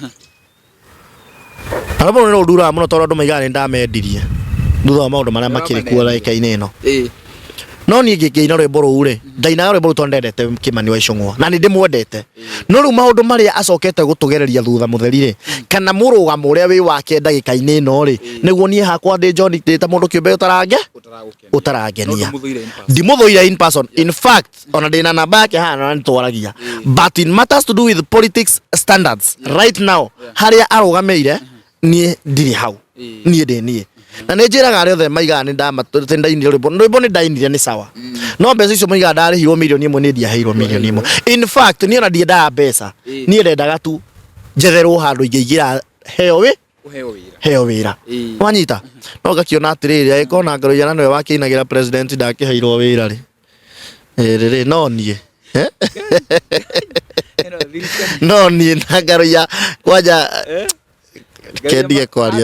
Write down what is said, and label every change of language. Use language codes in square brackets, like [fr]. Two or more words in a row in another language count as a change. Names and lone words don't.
[ki] rwimbo rurendo rura muno tondu muiga ni ndamendirie thutha wa maundu maria makiri kuo ndaika-ini ino no ni ngĩina rwimbo rũu rĩ ndainaga rwimbo rũu tondũ ndendete Kimani wa Icũng'wa na nĩ ndĩmwendete no rĩu maũndũ marĩa acokete gũtũgereria thutha mũtheri rĩ kana mũrũgamo ũrĩa wĩ wake ndagĩka-inĩ ĩno rĩ nĩguo niĩ hakwa ndĩ John ndĩta mũndũ kĩũmbe ũtarangenia ndimũthũire [en] in person. In fact [ki] ona ndĩna namba yake hana nĩtwaragia [en] but in matters to do with politics standards right now [ki] harĩa arũgamĩire niĩ ndirĩ hau niĩ ndĩ niĩ na nĩ njĩraga arĩa othe maigaga nĩ ndainire rwimbo nĩ ndainire nĩ sawa no mbeca icio maigaga ndarĩhirwo milioni 1 nĩ ndiaheirwo milioni 1. [en] In fact [ki] niĩ ona ndiendaga mbeca niĩ ndendaga tu njetherwo handũ ingĩingĩra heo wĩra wanyita no ngakiona atĩrĩrĩ agĩkorwo na Ngaruiya na nĩwe wakĩinagĩra president ndakĩheirwo wĩra rĩ no niĩ no niĩ na Ngaruiya kwanja kendie kwaria